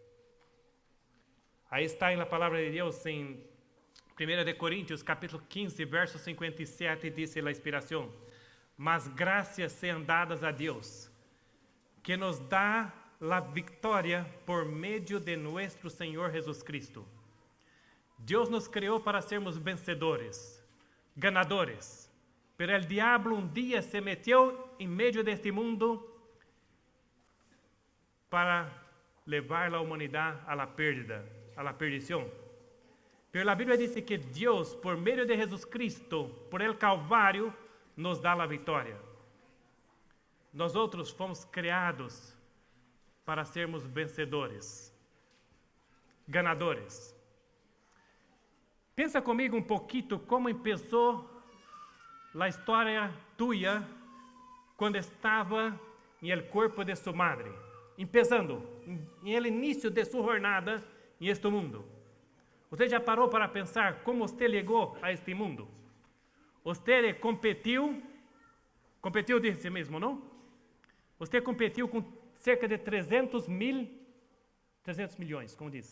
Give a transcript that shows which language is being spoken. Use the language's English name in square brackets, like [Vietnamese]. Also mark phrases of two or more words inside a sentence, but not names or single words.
[Portuguese] Aí está na palavra de Deus em 1 de Coríntios, capítulo 15, verso 57, diz a inspiração: mas graças sejam dadas a Deus, que nos dá a vitória por meio de nosso Senhor Jesus Cristo. Deus nos criou para sermos vencedores, ganadores. [Spanish] Pero el diablo [Portuguese] dia se meteu em meio deste mundo para levar a humanidade [Spanish] à la pérdida, [Portuguese] à la perdição. Pero a Bíblia diz que Deus, por meio de Jesus Cristo, [Spanish] por el Calvário, [Portuguese] nos dá a vitória. Nós outros fomos criados para sermos vencedores, ganadores. Pensa comigo pouquinho como começou a história tua quando estava em el corpo de sua [Spanish] madre, empezando [Portuguese] em el início de sua jornada em este mundo. Você já parou para pensar como você chegou a este mundo? Você competiu de si mesmo, não? Você competiu com cerca de 300 milhões, como diz?